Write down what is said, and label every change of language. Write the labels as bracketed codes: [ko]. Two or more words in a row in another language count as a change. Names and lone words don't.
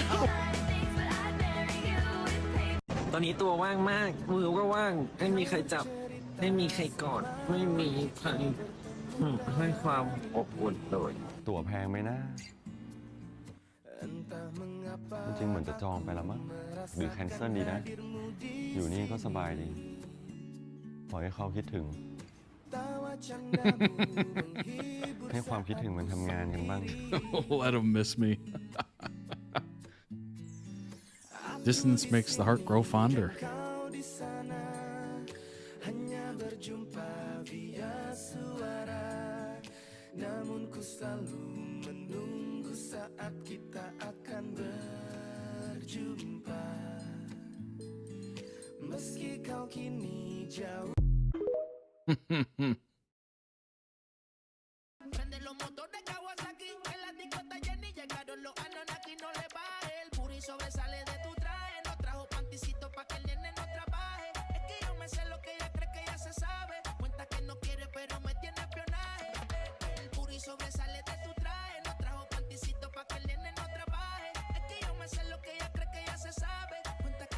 [th] ตอนนี้ตัวว่างมากมือก็ว่างไม่มีใครจับไม่มีใครกอดไม่มีใครให้ความอบอุ่นเลยตั๋วแพงไหมนะจริงเหมือนจะจองไปแล้วมั้งหรือแคนเซิลดีนะอยู่นี่ก็สบายดีปล่อยให้เขาคิดถึงให้ความคิดถึงมันทำงานกันบ้าง [en] Let them miss me. Distance makes the heart grow fonder. [id] Namun ku selalu menunggu saat kita akan berjumpa meski kau kini jauh. [es] Prende los motores Kawasaki, en la discota Jenny llegaron los Anunnaki, no le baje, el puri sobresale de tu traje, no trajo panticito pa' que el nene no trabaje, es que yo me sé lo que ella cree que ya se sabe, cuenta que no quiere pero me tiene espionaje, el puri sobresale de tu traje, no trajo panticito pa' que el nene no trabaje, es que yo me sé lo que ella cree que ya se sabe,